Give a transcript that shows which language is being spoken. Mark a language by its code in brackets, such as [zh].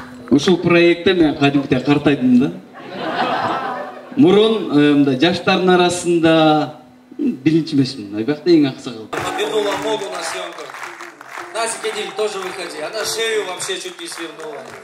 [ky] Ушул проектте мен кадимкиден картайдым да. Мурун мындай жаштардын арасында биринчи эмесмин, аябакта эң аксакал. [ru] Вернула ногу на съемку. Настя, Кедиль, тоже выходи. Она шею вообще чуть не свернула.